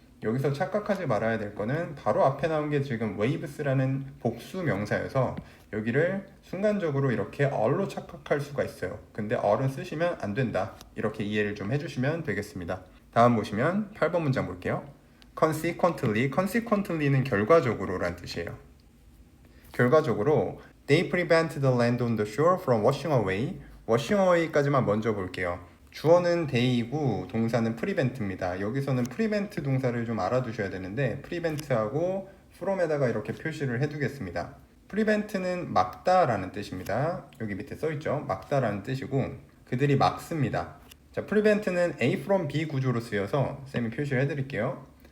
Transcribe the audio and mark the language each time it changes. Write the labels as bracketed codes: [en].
[ko] 여기서 착각하지 말아야 될 거는 바로 앞에 나온 게 지금 waves라는 복수 명사여서 여기를 순간적으로 이렇게 all로 착각할 수가 있어요. 근데 all은 쓰시면 안 된다, 이렇게 이해를 좀 해주시면 되겠습니다. 다음 보시면 8번 문장 볼게요. consequently는 결과적으로 라는 뜻이에요. 결과적으로 [en] they prevent the land on the shore from washing away. [ko] washing away까지만 먼저 볼게요. 주어는 they이고 동사는 prevent입니다. 여기서는 prevent 동사를 좀 알아두셔야 되는데 prevent하고 from에다가 이렇게 표시를 해두겠습니다. prevent는 막다라는 뜻입니다. 여기 밑에 써있죠. 막다라는 뜻이고, 그들이 막습니다. 자, prevent는 A from B 구조로 쓰여서 쌤이 표시를 해드릴게요.